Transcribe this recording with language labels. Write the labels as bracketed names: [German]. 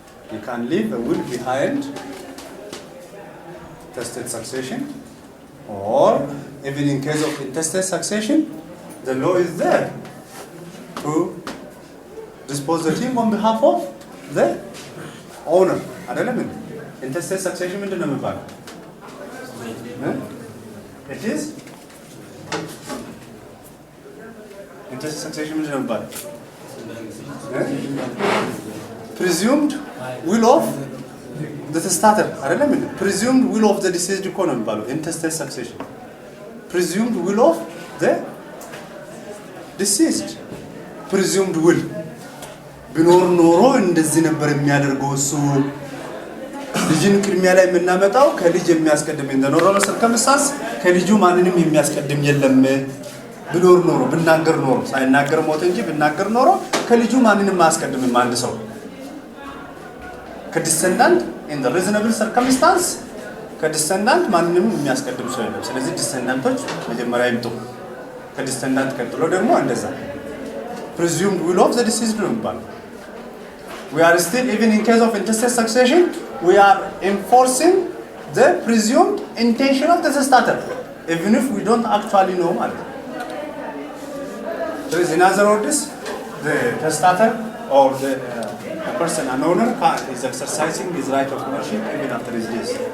[English] He can leave a will behind, intestate succession, or even in case of intestate succession, the law is there to dispose the thing on behalf of the owner. [Amharic] አይደለም intestate succession ምንድን ነው የሚባለው? [English] It is intestate succession [Amharic] ምንድን ነው የሚባለው? [English] Presumed will of the testator [Amharic] አይደለም እንዴ? [English] Presumed will of the deceased [Amharic] እኮ ነው የሚባለው [English] intestate succession. Presumed will of the deceased. Presumed will [Amharic] ቢኖር ኖሮ እንደዚህ ነበር የሚያደርገው እሱ ልጅን ቅድሚያ ላይ የምናመጣው ከልጅ የሚያስቀድም እንደኖረ circumstance ከልጁ ማንንም የሚያስቀድም የለም ቢኖር ኖሮ ብናገር ኖሮ ሳይናገር ሞት እንጂ ብናገር ኖሮ ከልጁ ማንንም አያስቀድምም አንድ ሰው ከዲሰንዳንት [English] in the reasonable circumstance [Amharic] ከዲሰንዳንት ማንንም የሚያስቀድም ሰው የለም ስለዚህ ዲሰንዳንቶች መጀመሪያ ይምጡ ከዲሰንዳንት ቀጥሎ ደግሞ እንደዛ [English] presumed will of the deceased [Amharic] ነው የሚባለው። [English] We are still, even in case of intestate succession, we are enforcing the presumed intention of the testator, even if we don't actually know [Amharic] ማለት ነው። [English] So in other words, the testator or the person, an owner, is exercising his right of ownership even after his death.